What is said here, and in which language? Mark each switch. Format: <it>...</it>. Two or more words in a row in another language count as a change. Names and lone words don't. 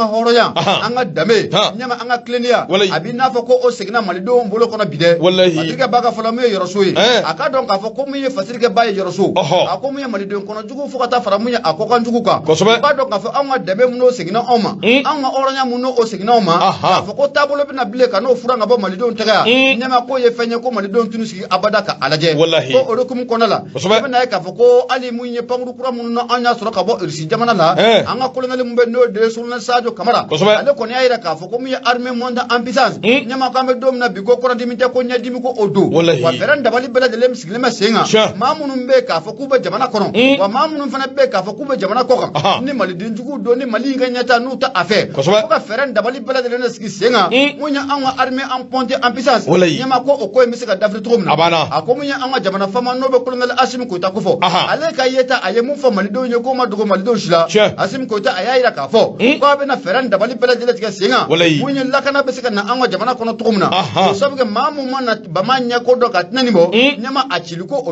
<bm>hɔrɔnya an ka danbe ɲɛma an ka tilennenya a b'i n'a fɔ ko o seginna malidenw bolo kɔnɔ bi dɛ fatirikɛba ka fɔlɔ mun ye yɔrɔso ye a ka dɔn k'a fɔ ko mun ye fatirikɛba ye yɔrɔso a ko mun ye malidenw kɔnɔ jugu fo ka taa fara mun ye a kɔkan jugu kan i b'a dɔn k'a fɔ anw ka danbe mun n'o seginna anw ma anw ka hɔrɔnya mun n'o seginna anw ma k'a fɔ ko taabolo bɛna bilen ka n'o furan ka bɔ malidenw tɛgɛ yan ɲɛma k'o ye fɛn ye ko malidenw tunu sigi abada ka a lajɛ ko o hukumu kɔnɔna la i bɛna ye k'a fɔ ko hali mun ye pankuru kura minnu na an y'a sɔrɔ ka bɔ irisi jamana la an ka kolonɛli mun bɛ n'o de ye Sultan Sadio Kamara ale kɔni y'a yira k'a fɔ ko mun ye</bm> <fr>armée montée en puissance</fr> <bm>ɲɛma k'an bɛ don min na bi ko kɔrɔdimi tɛ ko ɲɛdimi ko o don wa fɛɛrɛ dabali bɛɛ lajɛlen sigilen bɛ sen kan maa minnu bɛ k'a fɔ k'u bɛ jamana kɔnɔ wa maa minnu fana bɛ k'a fɔ k'u bɛ jamana kɔ kan ni maliden jugu don ni mali in ka ɲɛta n'u ta a fɛ fo ka fɛɛrɛ dabali bɛɛ lajɛlen de sigi sen kan mun ye an ka</bm> <fr>armée montée en puissance</fr> <bm>ɲɛma ko o ko in bɛ se ka dafiri cogo min na a ko mun ye an ka jamana fama n'o bɛ kolonɛli Asimi Koyita ko fɔ ale ka yeta a ye mun fɔ malidenw ye k'o ma dogo malidenw si la Asimi Koyita a y'a yira k'a fɔ ko a bɛna fɛɛrɛ dabali bɛɛ lajɛlen tigɛ sen kan mun ye lakana bɛ se ka na an ka jamana kɔnɔ cogo min na o sabu kɛ maa mun ma na bama ɲɛ ko dɔn ka tɛnɛ nin bɔ ɲɛma a cili ko o</bm>